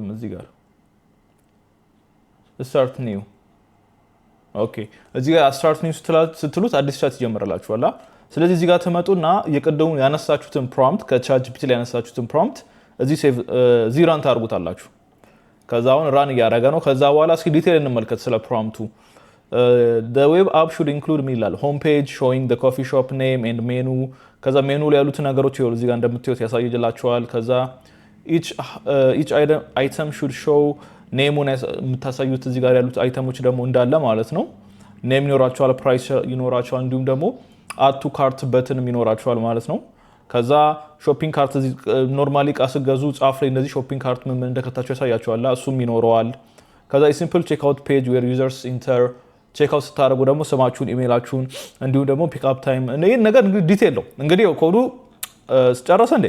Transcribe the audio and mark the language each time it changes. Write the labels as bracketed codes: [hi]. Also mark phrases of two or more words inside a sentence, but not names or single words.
[am] እዚህ ጋር [en] start new [am] ኦኬ እዚህ ጋር [en] start new [am] ስትሉት አዲስ ቻት ይጀምራላችኋል። ስለዚህ እዚህ ጋር ተመጡና የቀደሙን ያነሳችሁትን ፕሮምፕት ከቻት ጂፒቲ ላይ ያነሳችሁትን ፕሮምፕት እዚህ ራን ታርጉታላችሁ። ከዛ አሁን ራን እያደረገ ነው። ከዛ በኋላ እስኪ ዲቴል እንመልከት ስለ ፕሮምፕቱ። [en] the web app should include [am] ሚላል [en] home page showing the coffee shop name and menu [am] ከዛ ሜኑ ላይ ያሉት ነገሮች ይኸው እዚህ ጋር እንደምታዩት ያሳይላችኋል። ከዛ [en] each item should show [am] ኔሙን የምታሳዩት እዚህ ጋር ያሉት አይተሞች ደግሞ እንዳለ ማለት ነው። ኔም ይኖራቸዋል፣ ፕራይስ ይኖራቸዋል፣ እንዲሁም ደግሞ [en] add to cart [am] በትንም ይኖራቸዋል ማለት ነው። ከዛ [en] shopping cart [am] እዚህ ኖርማሊ እቃ ስትገዙ ጻፍ ላይ እንደዚህ [en] shopping cart [am] ምን እንደከታቸው ያሳያቸዋል፣ እሱም ይኖረዋል። ከዛ [en] simple check out page where users enter check out [am] ስታደርጉ ደግሞ ስማችሁን፣ ኢሜይላችሁን እንዲሁም ደግሞ [en] pick up time [am] ይሄን ነገር እንግዲህ ዲቴል ነው። እንግዲህ ኮዱ ጨረሰ እንዴ?